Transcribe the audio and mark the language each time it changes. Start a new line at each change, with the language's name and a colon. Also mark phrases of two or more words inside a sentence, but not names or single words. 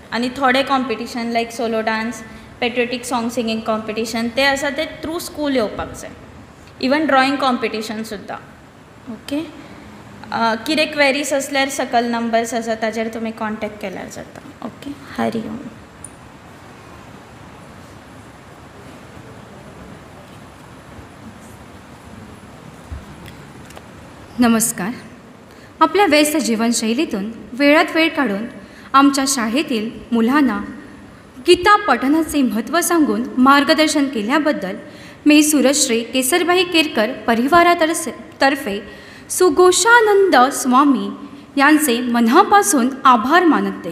Konkani: आनी थोडे
English: competition like solo dance patriotic song singing competition
Konkani: ते आसा ते
English: through school
Konkani: येवपाक जाय. इवन
English: drawing competition
Konkani: सुद्दां. ओके, कितें क्वेरीज असल्यार सकयल नंबर्स आसा ताजेर तुमी कॉन्टेक्ट केल्यार जाता. ओके, हरी ओम. नमस्कार.
Marathi: आपल्या व्यस्त जीवनशैलीतून वेळात वेळ काढून आमच्या शाळेतील मुलांना गीता पठणाचे महत्त्व सांगून मार्गदर्शन केल्याबद्दल मी सुरश्री केसरबाई केरकर परिवारातर्फे सुघोषानंद स्वामी यांचे मनापासून आभार मानते.